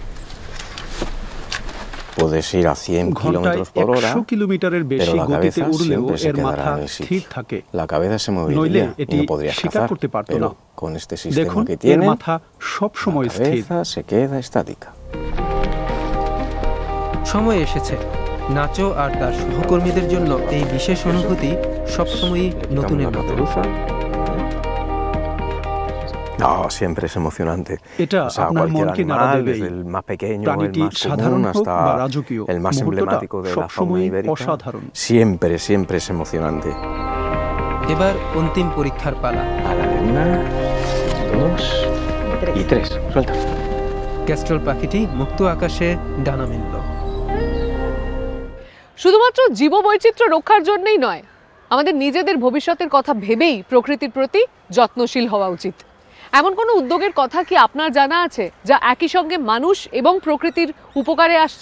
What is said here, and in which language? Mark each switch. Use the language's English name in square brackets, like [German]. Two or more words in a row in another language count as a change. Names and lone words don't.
[Bangla] ঘন্টায় 100 কিলোমিটারের বেশি গতিতে উড়লেও এর মাথা স্থির থাকে, নইলে এটি শিকার করতে পারত না। দেখুন, এর মাথা সব সময় স্থির। সময় এসেছে, নাচো আর তার সহকর্মীদের জন্য এই বিশেষ অনুভূতি সবসময়ই নতুনের মতো। [Spanish] No, siempre es emocionante. [Bangla] এটা আপনার মনকে নাড়া দেবে। প্রাণীটি সাধারণ হোক বা রাজকীয়, [Spanish] el más emblemático de la fauna ibérica. [Bangla] অসাধারণ। [Spanish] Siempre es emocionante. [Bangla] এবার অন্তিম পরীক্ষার পালা। [Spanish] Una, dos y tres. Suelta. [Bangla] ক্যাস্ট্রল পাখিটি মুক্ত আকাশে ডানা মেলল। শুধুমাত্র জীববৈচিত্র্য রক্ষার জন্যই নয়, আমাদের নিজেদের ভবিষ্যতের কথা ভেবেই প্রকৃতির প্রতি যত্নশীল হওয়া উচিত। এমন কোনো উদ্যোগের কথা কি আপনার জানা আছে যা একই সঙ্গে মানুষ এবং প্রকৃতির উপকারে আসছে?